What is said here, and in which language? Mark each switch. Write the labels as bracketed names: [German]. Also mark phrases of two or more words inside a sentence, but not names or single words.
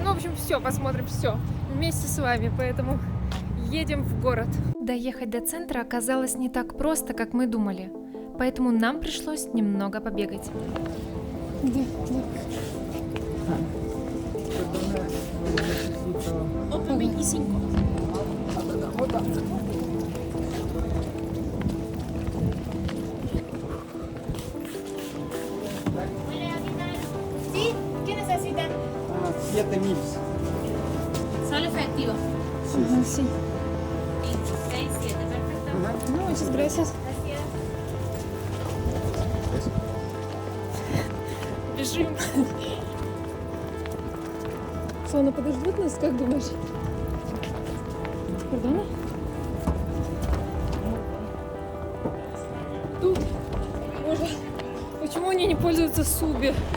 [Russian] Ну, в общем, все, посмотрим все вместе с вами. Поэтому едем в город. Доехать до центра оказалось не так просто, как мы думали, поэтому нам пришлось немного побегать. Опа, 25. [Spanish] ¿Sí? ¿Qué necesitan? 7.000. Solo efectivo. Sí. 6, 7, perfecto. Ну, muchas gracias. Gracias. [Russian] Бежим. Что, она подождет нас, как думаешь? Пардон? Тут. Боже, почему они не пользуются Суби?